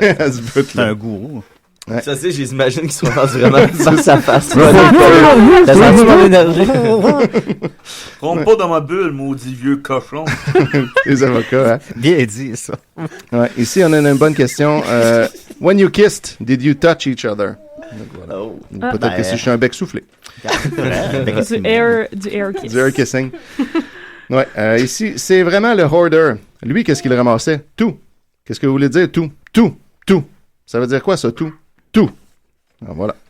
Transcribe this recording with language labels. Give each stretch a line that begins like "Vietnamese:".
French: C'est un gourou. Ouais. Ça, c'est, j'imagine qu'ils sont rendus vraiment face à face. T'as senti mon énergie? Trompe pas dans ma bulle, maudit vieux cochon. Les avocats, hein? Bien dit, ça. Ouais. Ici, on a une bonne question.
English: When you kissed, did you touch each other?
French: Voilà. Oh. Peut-être que si je suis un bec soufflé. Du air kiss. Du air kissing. Ouais, ici, c'est vraiment le hoarder. Lui, qu'est-ce qu'il ramassait? Tout. Qu'est-ce que vous voulez dire? Tout. Ça veut dire quoi, ça, tout? Tout. Alors, voilà.